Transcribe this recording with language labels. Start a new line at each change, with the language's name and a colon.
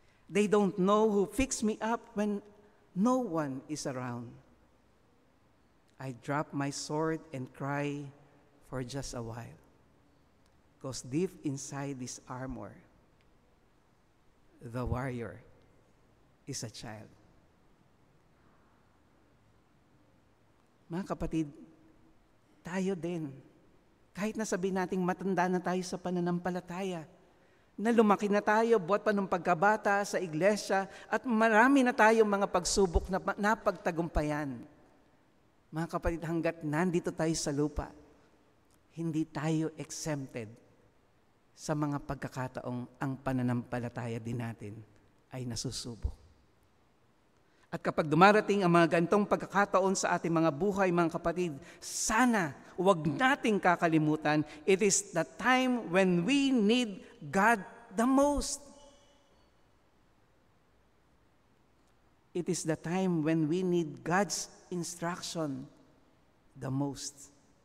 English: They don't know who fixed me up when no one is around. I drop my sword and cry for just a while, 'cause deep inside this armor, the warrior is a child.
Filipino: Mga kapatid, tayo din, kahit na sabihin nating matanda na tayo sa pananampalataya, na lumaki na tayo buhat pa ng pagkabata sa iglesia at marami na tayong mga pagsubok na napagtagumpayan. Mga kapatid, hanggat nandito tayo sa lupa, hindi tayo exempted sa mga pagkakataong ang pananampalataya din natin ay nasusubok. At kapag dumarating ang mga ganitong pagkakataon sa ating mga buhay, mga kapatid, sana huwag nating kakalimutan,
English: it is the time when we need God the most. It is the time when we need God's instruction the most.